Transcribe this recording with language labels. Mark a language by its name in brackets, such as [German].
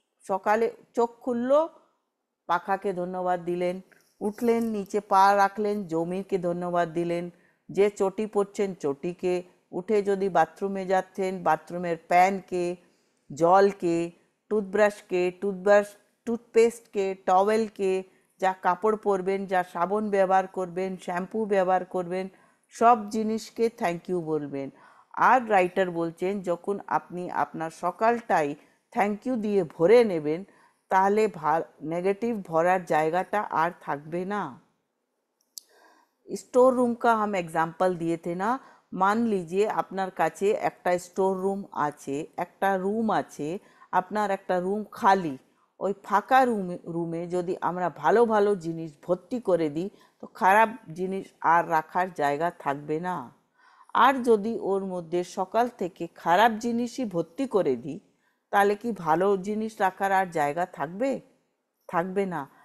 [Bangla] সকালে চোখ খুললো, পাখাকে ধন্যবাদ দিলেন, উঠলেন, নিচে পা রাখলেন, জমিকে ধন্যবাদ দিলেন, যে চটি পরছেন চটিকে, উঠে যদি বাথরুমে যাচ্ছেন বাথরুমের প্যানকে, জলকে, টুথপেস্টকে, টওয়েলকে, যা কাপড় পরবেন, যা সাবান ব্যবহার করবেন, শ্যাম্পু ব্যবহার করবেন, সব জিনিসকে থ্যাংক ইউ বলবেন। আর রাইটার বলছেন যখন আপনি আপনার সকালটাই থ্যাংক ইউ দিয়ে ভরে নেবেন তাহলে নেগেটিভ ভরার জায়গাটা আর থাকবে না। [Hindi] স্টোর रूम का हम एग्जाम्पल दिए थे ना। मान लीजिए [Bangla] আপনার কাছে একটা স্টোর রুম আছে, একটা রুম আছে, আপনার একটা রুম খালি। ওই ফাঁকা রুমে যদি আমরা ভালো ভালো জিনিস ভর্তি করে দিই তো খারাপ জিনিস আর রাখার জায়গা থাকবে না। আর যদি ওর মধ্যে সকাল থেকে খারাপ জিনিসই ভর্তি করে দিই তাহলে কি ভালো জিনিস রাখার আর জায়গা থাকবে? থাকবে না।